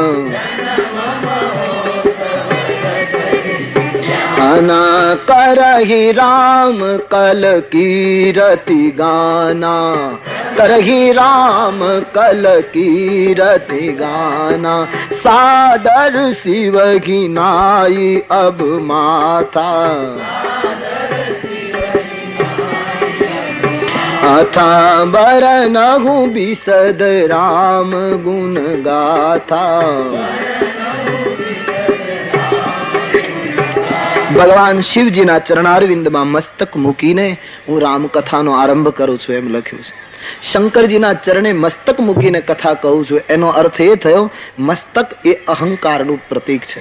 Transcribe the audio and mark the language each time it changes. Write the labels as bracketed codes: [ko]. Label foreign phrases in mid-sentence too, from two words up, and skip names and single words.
[awa] अना करहि राम कल कीरति गाना, करहि राम कल कीरति गाना, सादर शिव घिनाई अब माथा, अथा बरनहु बिसद राम गुण गाथा। [gu] ભગવાન શિવજીના ચરણારવિંદમાં મસ્તક મૂકીને હું રામકથાનો આરંભ કરું છું એમ લખ્યું છે. શંકરજીના ચરણે મસ્તક મૂકીને કથા કહું છું એનો અર્થ એ થયો મસ્તક એ અહંકારનું પ્રતીક છે.